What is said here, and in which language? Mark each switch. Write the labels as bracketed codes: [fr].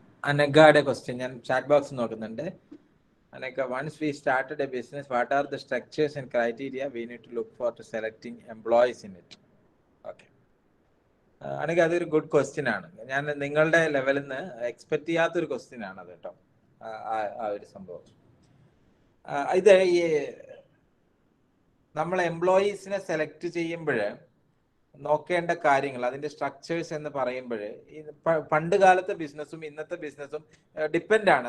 [ml] അനഘയുടെ question ഞാൻ chat box നോക്കുന്നുണ്ട്. [en] Aneka, once we started a business, what are the structures and criteria we need to look for to selecting employees in it? Okay. [ml] Aneka, അതൊരു good question ആണ്. ഞാൻ നിങ്ങളുടെ ലെവലിൽ നിന്ന് expect ചെയ്യാത്തൊരു question ആണ് അത് കേട്ടോ. ആ ഒരു സംഭവം ഇത് ഈ നമ്മൾ എംപ്ലോയീസിനെ സെലക്ട് ചെയ്യുമ്പോൾ നോക്കേണ്ട കാര്യങ്ങൾ, അതിന്റെ സ്ട്രക്ചേഴ്സ് എന്ന് പറയുമ്പോൾ പണ്ട് കാലത്തെ ബിസിനസ്സും ഇന്നത്തെ ബിസിനസ്സും ഡിപ്പെൻഡ് ആണ്.